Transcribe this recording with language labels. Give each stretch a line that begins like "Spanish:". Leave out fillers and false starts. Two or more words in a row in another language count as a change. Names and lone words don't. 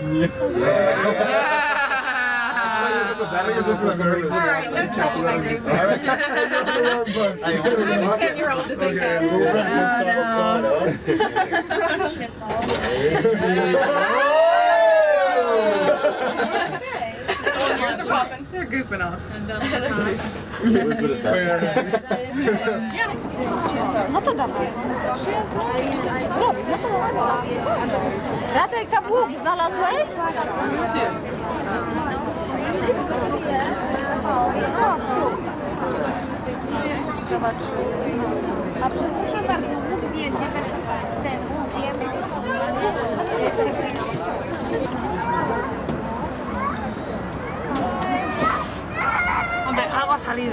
English: Alright, let's try the fingers. I'm a 10-year-old to think that. Yours are popping. They're goofing off.
Polish: No to dawaj. Radek, tam łuk znalazłeś? Zobacz. A przepraszam bardzo, znów zdjęcie temu.
Spanish: Hombre, algo ha salido.